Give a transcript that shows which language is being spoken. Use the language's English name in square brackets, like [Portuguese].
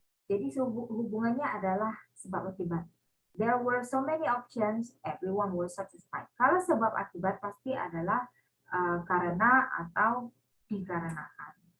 [Indonesian] Jadi hubungannya adalah sebab akibat. [English] There were so many options, everyone was satisfied. [Indonesian] Kalau sebab akibat pasti adalah karena atau dikarenakan.